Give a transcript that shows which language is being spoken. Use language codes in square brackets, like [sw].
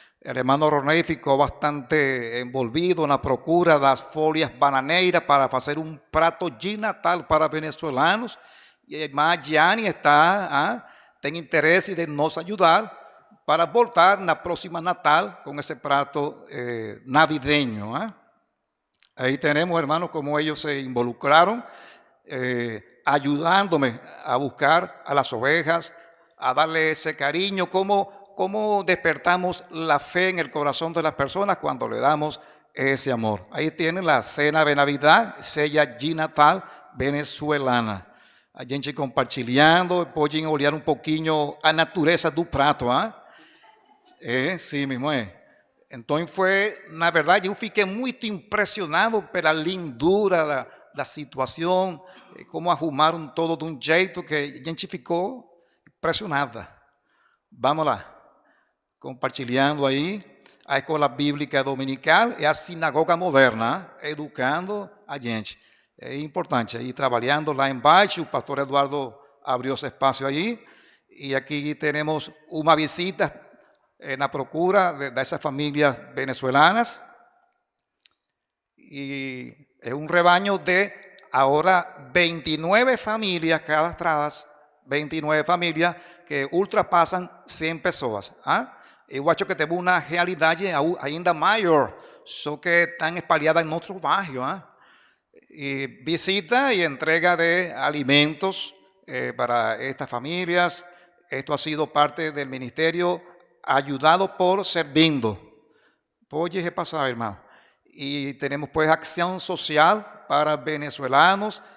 [es] El hermano [pt] Roney ficou bastante envolvido na procura das folhas bananeiras para fazer um prato de Natal para venezuelanos. E a irmã Gianni tem interesse de nos ajudar para voltar na próxima Natal com esse prato navideño. [es] Ahí tenemos, hermanos, como ellos se involucraron, ayudándome a buscar a las ovejas, a darle ese cariño, cómo despertamos la fe en el corazón de las personas cuando le damos ese amor. Ahí tienen la cena de Navidad, [pt] ceia de Natal [es] venezolana. [pt] A gente compartilhando, podem olhar um pouquinho a natureza do prato. Sim, mesmo é. Então na verdade, eu fiquei muito impressionado pela lindura da situação, como arrumaram todo de um jeito que a gente ficou impressionada. Vamos lá, compartilhando aí, a escola bíblica dominical e a sinagoga moderna, educando a gente. É importante, aí trabalhando lá embaixo, o pastor Eduardo abriu esse espaço aí, e aqui temos uma visita na procura dessas famílias venezuelanas, e é um rebaño de agora 29 famílias cadastradas, 29 famílias que ultrapassam 100 pessoas. Eu acho que temos uma realidade ainda maior, só que estão espalhadas em outros bairros. [es] Y visita y entrega de alimentos para estas familias. Esto ha sido parte del ministerio ayudado por Servindo. [pt] Pode repasar, [es] hermano. Y tenemos pues acción social para venezolanos.